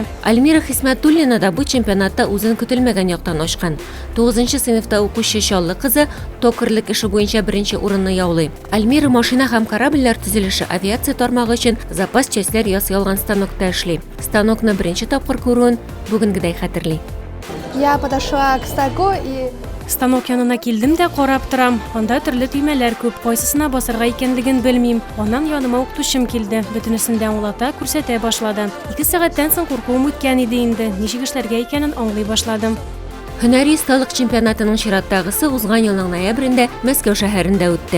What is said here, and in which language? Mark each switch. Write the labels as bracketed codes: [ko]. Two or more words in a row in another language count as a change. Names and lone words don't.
[tt] Альмира Хисмәтуллина да бу чемпионатта үзен көтелмәгән яктан ачкан. 9нчы сыйныфта укучы Чаллы кызы токерлык эше буенча беренче урынны яулый. Альмира машина һәм корабльләр төзелеше авиация тармагы өчен запас частьләр ясый алган станокта эшли. Станокны беренче тапкыр күрүен бүгенгедәй хәтерли. [ru] Я подошла к станку и [tt] Станок янына килдем дә карап торам. Анда төрле төймәләр күп, кайсысына басарга икәнлеген белмим. Аннан яныма укытучым килде. Бөтенесен дә аңлата, күрсәтә башлады. 2 сәгатьтән соң куркуым үткән иде инде. Ничек эшләргә икәнен аңлый башладым. Һөнәри осталык чемпионатының чираттагысы узган елның ноябрендә Мәскәү шәһәрендә үтте.